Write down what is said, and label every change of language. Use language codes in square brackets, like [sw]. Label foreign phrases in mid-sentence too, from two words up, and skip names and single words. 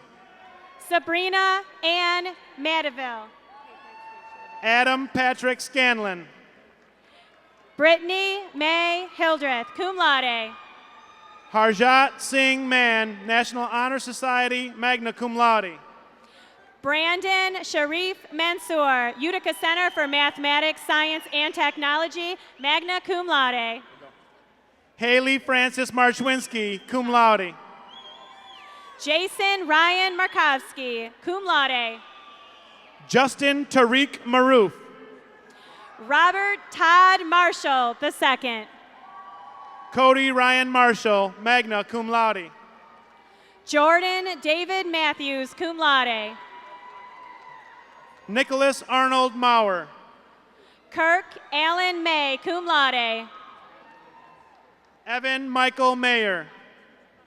[en] Sabrina Ann Madeville. Adam Patrick Scanlon. Brittany May Hildreth, [la] cum laude. [en] Harjat Singh Mann, National Honor Society, [la] magna cum laude. [en] Brandon Sharif Mansour, Utica Center for Mathematics, Science, and Technology, [la] magna cum laude. [en] Haley Francis Marchwinski, [la] cum laude. [en] Jason Ryan Markovsky, [la] cum laude. [en] Justin Tariq Maroof. Robert Todd Marshall II. Cody Ryan Marshall, [la] magna cum laude. [en] Jordan David Matthews, [la] cum laude. [en] Nicholas Arnold Maurer. Kirk Allen May, [la] cum laude. [en] Evan Michael Mayer.